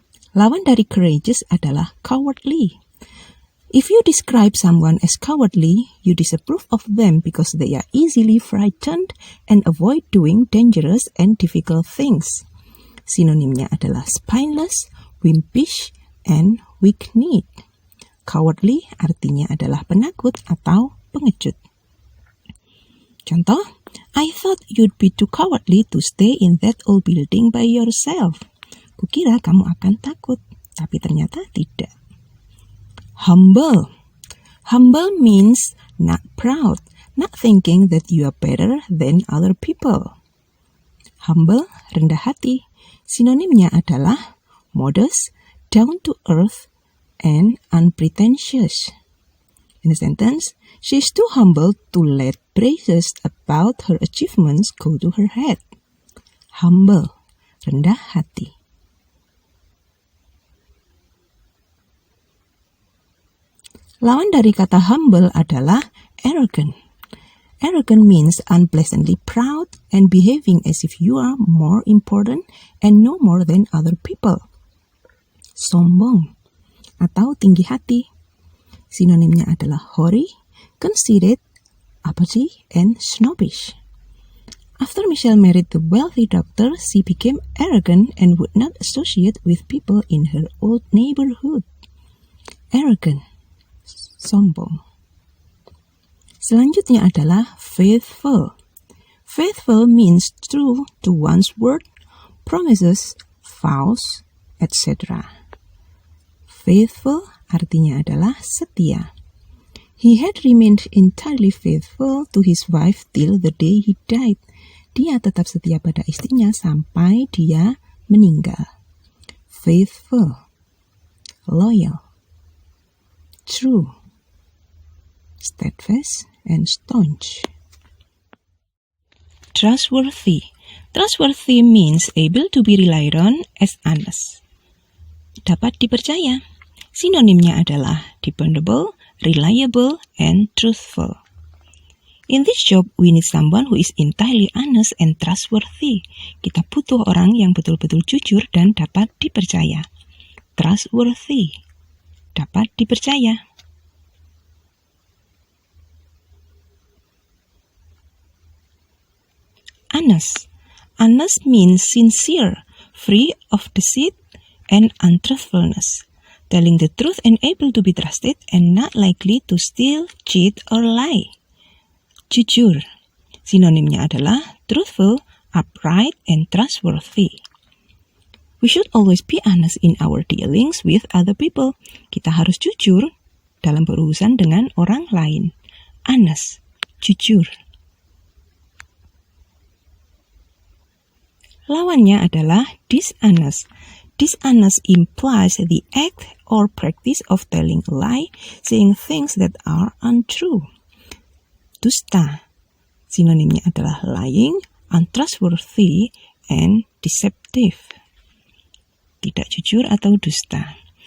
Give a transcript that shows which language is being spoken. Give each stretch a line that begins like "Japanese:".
Indonesian: Lawan dari courageous adalah cowardly.
English: If you describe someone as cowardly, you disapprove of them because they are easily frightened and avoid doing dangerous and difficult things.
Indonesian: Sinonimnya adalah
English: spineless, wimpish, and weak-kneed.
Indonesian: Cowardly artinya adalah penakut atau pengecut.
English: Contoh, I thought you'd be too cowardly to stay in that old building by yourself.
Indonesian: Kukira kamu akan takut, tapi ternyata tidak.
English: Humble. Humble means not proud, not thinking that you are better than other people. Humble,
Indonesian: rendah hati. Sinonimnya adalah
English: modest, down to earth, and unpretentious. In a sentence, she is too humble to let praises about her achievements go to her head.
Indonesian: Humble, rendah hati. Lawan dari kata humble adalah arrogant.
English: Arrogant means unpleasantly proud and behaving as if you are more important and know more than other people.
Indonesian: Sombong atau tinggi hati. Sinonimnya adalah
English: haughty, conceited, uppity, and snobbish. After Michelle married the wealthy doctor, she became arrogant and would not associate with people in her old neighborhood.
Indonesian: Arrogant. Sombong. Selanjutnya adalah faithful.
English: Faithful means true to one's word, promises, vows, etc.
Indonesian: Faithful artinya adalah setia.
English: He had remained entirely faithful to his wife till the day he died.
Indonesian: Dia tetap setia pada istrinya sampai dia meninggal.
English: Faithful. Loyal. True. Steadfast and staunch. Trustworthy. Trustworthy means able to be relied on as honest.
Indonesian: Dapat dipercaya. Sinonimnya adalah
English: dependable, reliable, and truthful. In this job, we need someone who is entirely honest and trustworthy.
Indonesian: Kita butuh orang yang betul-betul jujur dan dapat dipercaya. Trustworthy. Dapat dipercaya.
English: Honest. Honest means sincere, free of deceit and untruthfulness, telling the truth and able to be trusted and not likely to steal, cheat, or lie. Jujur. Sinonimnya adalah truthful, upright, and trustworthy. We should always be honest in our dealings with other people.
Indonesian: Kita harus jujur dalam berurusan dengan orang lain. Honest. Jujur. Lawannya adalah dishonest.
English: Dishonest implies the act or practice of telling a lie, saying things that are untrue.
Indonesian: Dusta. Sinonimnya adalah
English: lying, untrustworthy, and deceptive.
Indonesian: Tidak jujur atau dusta.